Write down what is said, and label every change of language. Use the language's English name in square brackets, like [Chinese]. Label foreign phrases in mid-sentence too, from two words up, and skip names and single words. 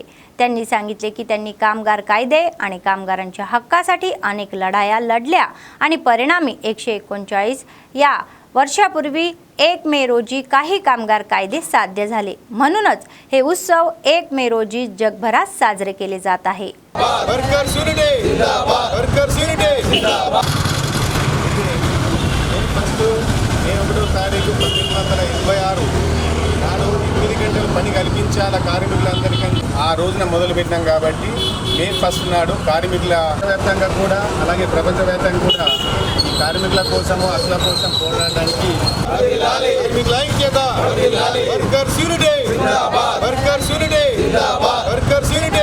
[Marathi] त्यांनी सांगितले की त्यांनी कामगार कायदे आणि कामगारांच्या हक्कासाठी अनेक लढाया लढल्या आणि परिणामी 139 या वर्षापूर्वी 1 मे रोजी काही कामगार कायदे साध्य झाले. म्हणूनच हे उत्सव 1 मे रोजी जगभरात साजरे केले जात आहे. [Telugu] 1986 నాడు 8 గంటల పని కల్పించాల కార్మికులందరికీ ఆ రోజున మొదలుపెట్టినాం కాబట్టి మే 1 నాడు కార్మికుల వ్యాప్తంగా కూడా అలాగే ప్రపంచవ్యాప్తంగా కూడా ఈ కార్మికుల కోసము హక్కుల కోసం పోరాడడానికి కార్మికుల ఐక్యత, [English] workers unity, workers unity, workers unity.